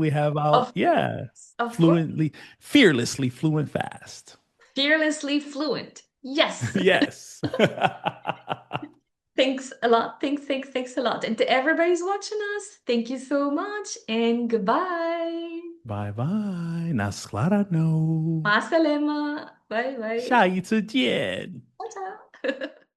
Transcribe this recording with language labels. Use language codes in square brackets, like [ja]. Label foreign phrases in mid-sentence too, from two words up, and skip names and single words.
[en] we have out. of Yeah. course, of course. Fluently, fearlessly fluent fast. Fearlessly fluent. Yes. Yes. Thanks a lot. Thanks a lot. And to everybody who's watching us, thank you so much and goodbye. Bye bye. Naslarano. Masalema. Bye bye. [zh] 下一次见。 [it] Ciao, ciao.